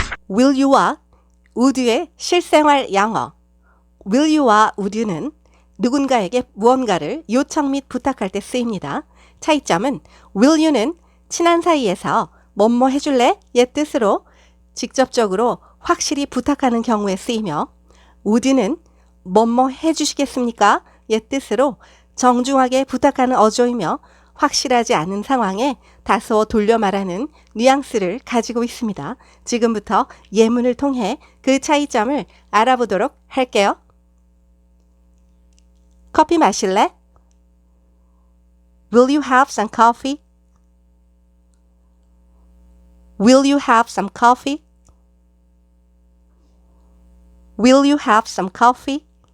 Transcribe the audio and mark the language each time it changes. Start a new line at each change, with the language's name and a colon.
Korean: Will you와 would you의 실생활 영어. Will you와 would you는 누군가에게 무언가를 요청 및 부탁할 때 쓰입니다. 차이점은 will you는 친한 사이에서 뭐뭐 해줄래? 의 뜻으로 직접적으로 확실히 부탁하는 경우에 쓰이며 would you는 뭐뭐 해주시겠습니까? 의 뜻으로 정중하게 부탁하는 어조이며 확실하지 않은 상황에 다소 돌려 말하는 뉘앙스를 가지고 있습니다. 지금부터 예문을 통해 그 차이점을 알아보도록 할게요. 커피 마실래?
English: Will you have some coffee? Will you have some coffee? Will you have some coffee?